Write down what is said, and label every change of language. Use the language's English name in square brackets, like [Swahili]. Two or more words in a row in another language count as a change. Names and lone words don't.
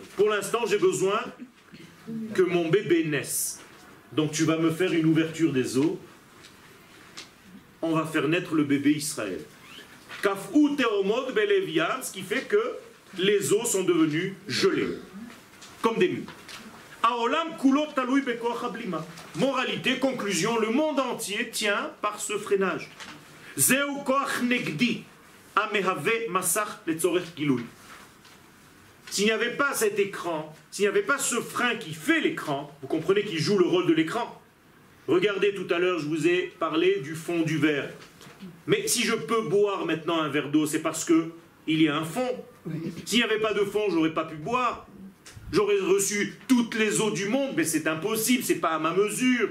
[French] Pour l'instant, j'ai besoin que mon bébé naisse. Donc tu vas me faire une ouverture des eaux. On va faire naître le bébé Israël. [Hebrew] קפאו תהומות בלב ים, [French] ce qui fait que les eaux sont devenues gelées, comme des murs. [Hebrew] העולם כולו תלוי בכוח הבלימה. [French] Moralité, conclusion, le monde entier tient par ce freinage. [Hebrew] זהו כוח נגדי המהווה מסך לצורך גילוי. [French] S'il n'y avait pas cet écran, s'il n'y avait pas ce frein qui fait l'écran, vous comprenez qu'il joue le rôle de l'écran. Regardez, tout à l'heure, je vous ai parlé du fond du verre. Mais si je peux boire maintenant un verre d'eau, c'est parce que il y a un fond. S'il n'y avait pas de fond, je n'aurais pas pu boire. J'aurais reçu toutes les eaux du monde, mais c'est impossible, c'est pas à ma mesure.